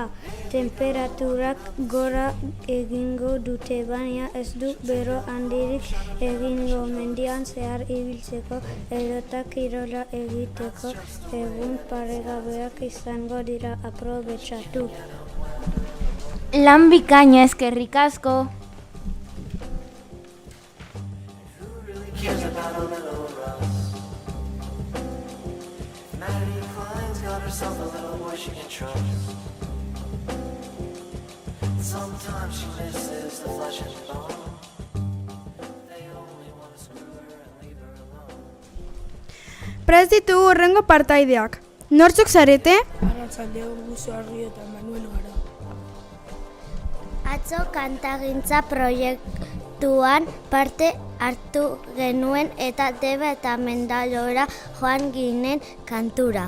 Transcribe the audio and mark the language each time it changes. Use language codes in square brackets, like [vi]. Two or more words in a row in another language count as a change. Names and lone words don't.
[eu] Temperaturak gora egingo dute, baina ez du bero handirik egingo. Mendian zehar ibiltzeko edota kirola egiteko egun paregabeak izango dira, aprobetxatu. Lan bikaina, eskerrik asko. [en] Sometimes she misses the flesh and bone. They only want to screw her and leave her alone. [eu] Prest ditugu hurrengo partaideak. Nortzuk zarete? Arratsaldeon, Guzo Arri eta Manuel gara. Atzo kantagintza proiektuan parte hartu genuen eta Deba eta Mendalora joan ginen kantura.